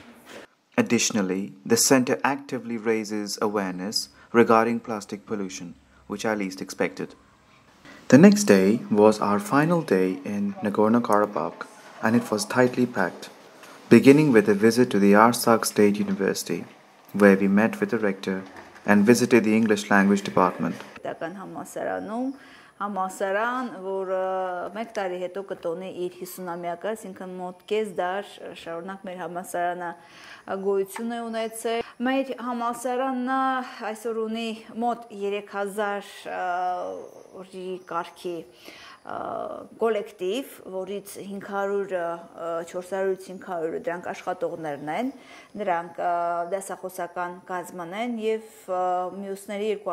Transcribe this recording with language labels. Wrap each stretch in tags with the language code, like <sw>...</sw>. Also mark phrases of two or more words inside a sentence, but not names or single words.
<en>Additionally, the center actively raises awareness regarding plastic pollution, which I least expected. The next day was our final day in Nagorno-Karabakh, and it was tightly packed, beginning with a visit to the Artsakh State University, where we met with the rector and visited the English language department.</en> <hy>Համալսարան, որ մեկ տարի հետո կտոնի իր 50-ամյակը, այսինքն մոտ կես դար շարունակ մեր համալսարանը գոյություն է ունեցել։ Մեր համալսարանն այսօր ունի մոտ 3000 օրի կարգի կոլեկտիվ, որից 400-500 դրանք աշխատողներն են, նրանք դասախոսական կազմն են եւ մյուսների</hy>